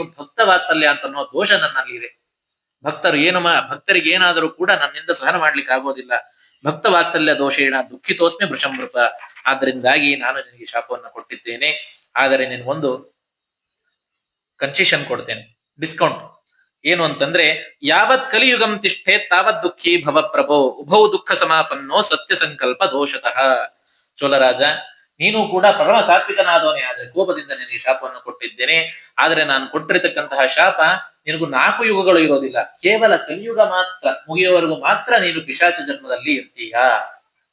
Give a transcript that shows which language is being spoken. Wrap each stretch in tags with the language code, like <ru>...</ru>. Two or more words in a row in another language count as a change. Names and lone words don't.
<kn>ಭಕ್ತ ವಾತ್ಸಲ್ಯ ಅಂತ ಅನ್ನೋ ದೋಷ ನನ್ನಲ್ಲಿ ಇದೆ. ಭಕ್ತರು ಏನು ಭಕ್ತರಿಗೆ ಏನಾದರೂ ಕೂಡ ನನ್ನಿಂದ ಸಹನ ಮಾಡ್ಲಿಕ್ಕೆ ಆಗೋದಿಲ್ಲ.</kn> <sa>ಭಕ್ತ ವಾತ್ಸಲ್ಯ ದೋಷೇಣ ದುಃಖಿತೋಸ್ಮಿ ವೃಷಂವೃಪ.</sa> <kn>ಆದ್ರಿಂದಾಗಿ ನಾನು ನಿನಗೆ ಶಾಪವನ್ನು ಕೊಟ್ಟಿದ್ದೇನೆ. ಆದರೆ ನಿನ್ ಒಂದು ಕನ್ಸೆಷನ್ ಕೊಡ್ತೇನೆ, ಡಿಸ್ಕೌಂಟ್. ಏನು ಅಂತಂದ್ರೆ,</kn> <sa>ಯಾವತ್ ಕಲಿಯುಗಂ ತಿಷ್ಠೆ ತಾವತ್ ದುಃಖಿ ಭವ ಪ್ರಭೋ ಉಭೌ ದುಃಖ ಸಮಾಪನ್ನೋ ಸತ್ಯ ಸಂಕಲ್ಪ ದೋಷತಃ.</sa> <kn>ಚೋಳರಾಜ, ನೀನು ಕೂಡ ಪರಮ ಸಾತ್ವಿಕನಾದವನೇ, ಆದ್ರೆ ಕೋಪದಿಂದ ನಿನಗೆ ಶಾಪವನ್ನು ಕೊಟ್ಟಿದ್ದೇನೆ. ಆದ್ರೆ ನಾನು ಕೊಟ್ಟಿರತಕ್ಕಂತಹ ಶಾಪ ನಿನಗೂ 4 ಯುಗಗಳು ಇರೋದಿಲ್ಲ, ಕೇವಲ ಕಲಿಯುಗ ಮಾತ್ರ ಮುಗಿಯುವವರೆಗೂ ಮಾತ್ರ ನೀನು ಪಿಶಾಚ ಜನ್ಮದಲ್ಲಿ ಇರ್ತೀಯ.</kn>